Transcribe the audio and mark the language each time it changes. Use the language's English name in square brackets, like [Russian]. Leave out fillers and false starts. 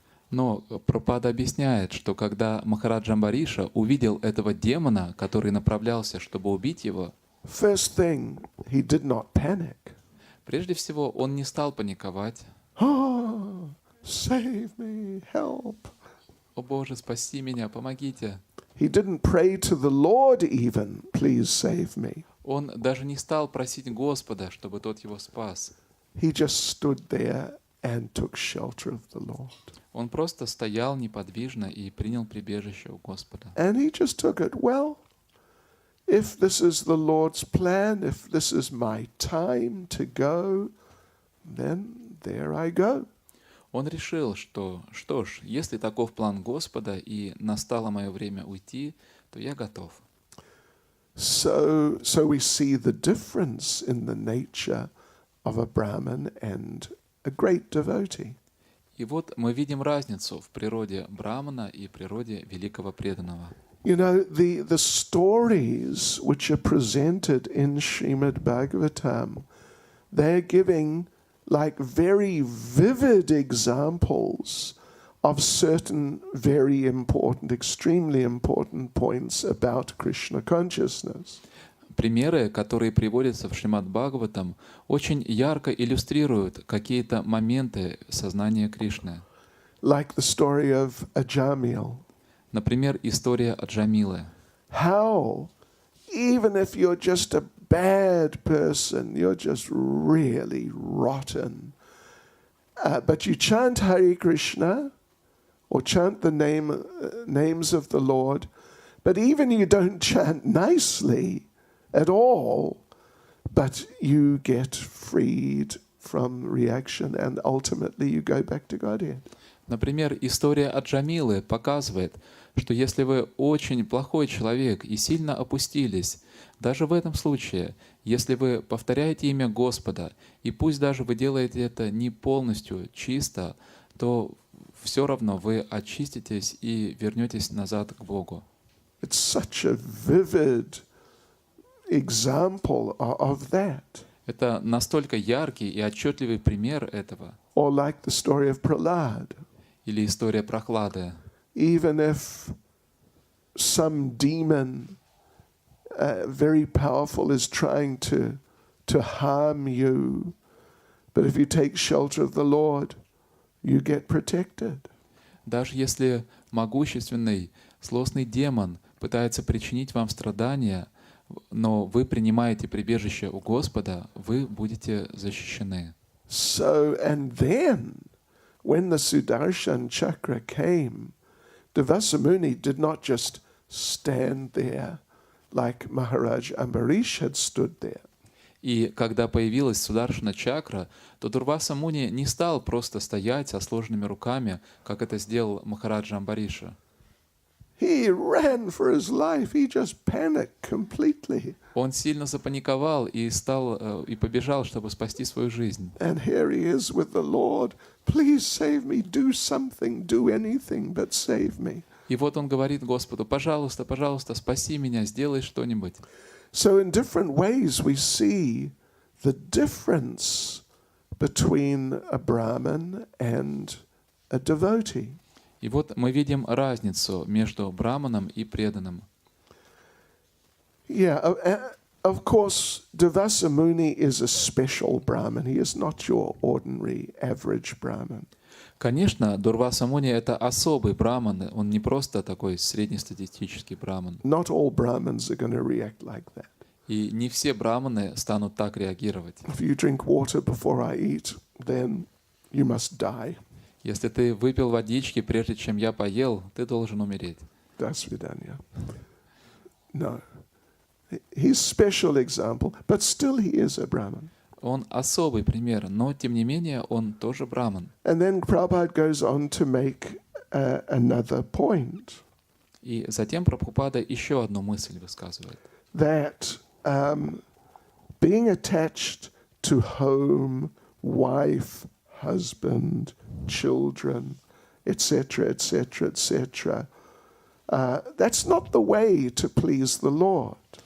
[Russian] Но Прабхупада объясняет, что когда Махарадж Амбариша увидел этого демона, который направлялся, чтобы убить его, [English] first thing, he did not panic. [Russian] Прежде всего, он не стал паниковать. [English] Oh, save me, help. [Russian] О Боже, спаси меня, помогите. [English] He didn't pray to the Lord even, please save me. [Russian] Он даже не стал просить Господа, чтобы тот его спас. [English] He just stood there and took shelter of the Lord. [Russian] Он просто стоял неподвижно и принял прибежище у Господа. [English] And he just took it. Well, if this is the Lord's plan, if this is my time to go, then there I go. [Russian] Он решил, что ж, если таков план Господа и настало мое время уйти, то я готов. [English] So we see the difference in the nature of a Brahmin and a great devotee. [Russian] И вот мы видим разницу в природе Брахмана и природе великого преданного. [English] You know, the stories which are presented in Srimad Bhagavatam, they're giving like very vivid examples of certain very important, extremely important points about Krishna consciousness. [Russian] Примеры, которые приводятся в Шримад Бхагаватам, очень ярко иллюстрируют какие-то моменты сознания Кришны. [English] Like the story of Ajamil. [Russian] Например, история Аджамилы. [English] How, even if you're just a bad person, you're just really rotten, but you chant Hare Krishna or chant the names of the Lord, but even you don't chant nicely at all, but you get freed from reaction and ultimately you go back to Godhead. [Russian] Например, история Аджамилы показывает, что если вы очень плохой человек и сильно опустились, даже в этом случае, если вы повторяете имя Господа, и пусть даже вы делаете это не полностью чисто, то все равно вы очиститесь и вернетесь назад к Богу. [English] It's such a vivid example of that. [Russian] Это настолько яркий и отчетливый пример этого. [English] Or like the story of Prahlad. [Russian] Или история Прохлады. [English] Even if some demon, very powerful, is trying to harm you. But if you take shelter of the Lord, you get protected. [Russian] Даже если могущественный, злостный демон пытается причинить вам страдания, но вы принимаете прибежище у Господа, вы будете защищены. [English] So, and then, when the Sudarshan Chakra came, Devasamuni did not just stand there like Maharaj Ambarish had stood there. [Russian] И когда появилась Сударшана чакра, то Дурваса Муни не стал просто стоять со сложенными руками, как это сделал Махараджа Амбариша. [English] He ran for his life. He just panicked completely. [Russian] Он сильно запаниковал и побежал, чтобы спасти свою жизнь. [English] And here he is with the Lord. Please save me. Do something. Do anything, but save me. [Russian] И вот он говорит Господу: пожалуйста, пожалуйста, спаси меня, сделай что-нибудь. [English] So in different ways we see the difference between a Brahmin and a devotee. [Russian] И вот мы видим разницу между браманом и преданным. [English] Yeah, of course, Devasa Muni is a special Brahmin. He is not your ordinary average Brahmin. [Russian] Конечно, Дурваса Муни — это особый браман, он не просто такой среднестатистический браман. [English] Not all Brahmins are going to react like that. [Russian] И не все браманы станут так реагировать. [English] If you drink water before I eat, then you must die. [Russian] Если ты выпил водички, прежде чем я поел, ты должен умереть. До свидания. [English] No. He's special example, but still he is a Brahmin. [Russian] Он особый пример, но тем не менее он тоже браман. [English] And then Prabhupada goes on to make another point. [Russian] И затем Прабхупада еще одну мысль высказывает. [English] That being attached to home, wife, husband, children, etc., etc., etc., that's not the way to please the Lord.